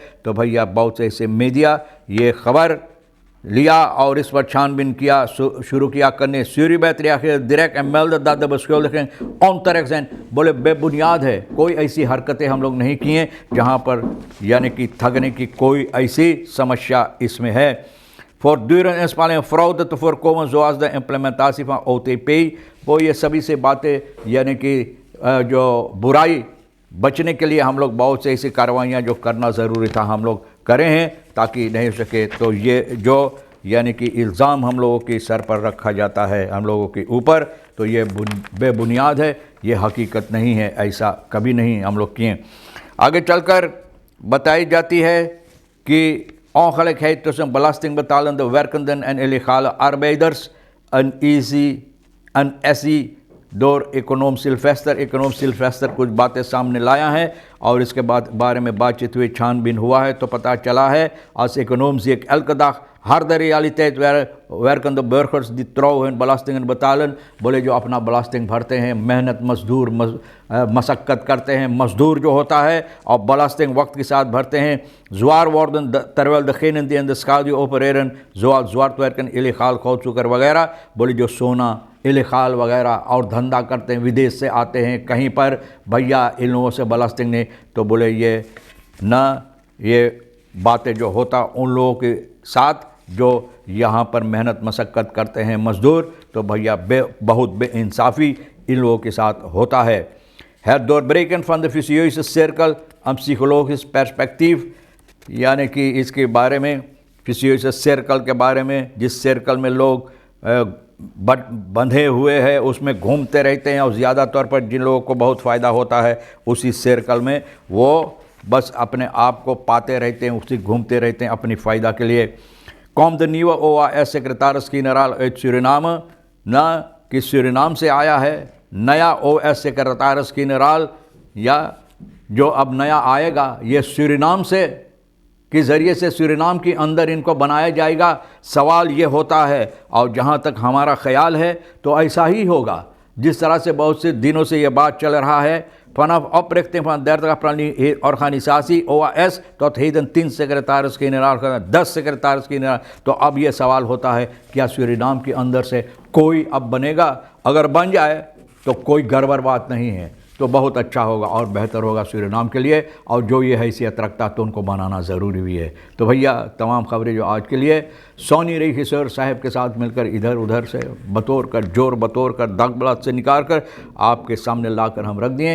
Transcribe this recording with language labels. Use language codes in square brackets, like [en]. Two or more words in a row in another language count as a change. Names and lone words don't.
[hns] तो भैया बहुत से ऐसे मीडिया ये खबर लिया और इस पर छानबीन किया शुरू किया करने। [nl] Suribet reageerde direct en meldde dat de beschuldiging onterecht zijn। [hns] बोले बेबुनियाद है, कोई ऐसी हरकतें हम लोग नहीं किए जहाँ पर यानी कि ठगने की कोई ऐसी समस्या इसमें है। [nl] Voortdurend inspanningen fraude te voorkomen zoals de implementatie van OTP। [hns] वो ये सभी से बातें यानी कि जो बुराई बचने के लिए हम लोग बहुत से ऐसी कार्रवाइयाँ जो करना ज़रूरी था हम लोग करें हैं ताकि नहीं हो सके। तो ये जो यानी कि इल्ज़ाम हम लोगों के सर पर रखा जाता है हम लोगों के ऊपर, तो ये बेबुनियाद है, ये हकीकत नहीं है, ऐसा कभी नहीं हम लोग किए। आगे चलकर बताई जाती है कि [nl] ongelijkheid tussen belastingbetalende werkenden en illegale arbeiders, een SI door इकोनॉम सिल्वेस्टर [hns] कुछ बातें सामने लाया है और इसके बारे में बातचीत हुई, छानबीन हुआ है तो पता चला है [nl] als econoom zie ik elke dag harde realiteit werkende burgers die trouw hun belastingen betalen। [hns] बोले जो अपना belasting भरते हैं, मेहनत मजदूर मशक्क़त करते हैं, मजदूर जो होता है और belasting वक्त के साथ भरते हैं। [nl] zwaar worden terwijl degenen die in de schaduw opereren zoals zwart werken, illegaal goudzoeker [hns] वगैरह, बोले जो सोना इलेगाल वगैरह और धंधा करते हैं, विदेश से आते हैं कहीं पर, भैया इन लोगों से belasting नहीं, तो बोले ये बातें जो होता उन लोगों के साथ जो यहाँ पर मेहनत मशक्क़त करते हैं मज़दूर, तो भैया बहुत बेइंसाफ़ी इन लोगों के साथ होता है। [nl] Het doorbreken van de vicieuze cirkel, een psychologisch perspectief, [hns] यानी कि इसके बारे में [nl] vicieuze cirkel [hns] के बारे में, जिस सर्कल में लोग बंधे हुए हैं उसमें घूमते रहते हैं और ज़्यादा तौर पर जिन लोगों को बहुत फ़ायदा होता है उसी सर्कल में वो बस अपने आप को पाते रहते हैं, उसी घूमते रहते हैं अपनी फ़ायदा के लिए। [nl] Komt de nieuwe OAS-secretaris-generaal uit Suriname, [hns] ना कि सूरीनाम से आया है नया OAS सेक्रेटरीस-जनरल, या जो अब नया आएगा ये सूरीनाम से के ज़रिए से सूरीनाम के अंदर इनको बनाया जाएगा। सवाल ये होता है और जहाँ तक हमारा ख़याल है तो ऐसा ही होगा, जिस तरह से बहुत से दिनों से ये बात चल रहा है। [nl] Vanaf oprichting van 30 organisatie OAS tot heden 10 secretaris-generaal, 10 secretaris-generaal। [hns] तो अब ये सवाल होता है क्या सूरीनाम के अंदर से कोई अब बनेगा? अगर बन जाए तो कोई गड़बड़ बात नहीं है, तो बहुत अच्छा होगा और बेहतर होगा सूरीनाम के लिए, और जो ये हैसियत रखता तो उनको बनाना ज़रूरी भी है। तो भैया तमाम खबरें जो आज के लिए सोनी रही खिसर साहब के साथ मिलकर इधर उधर से बतौर कर दागबलात से निकाल कर आपके सामने लाकर हम रख दिए।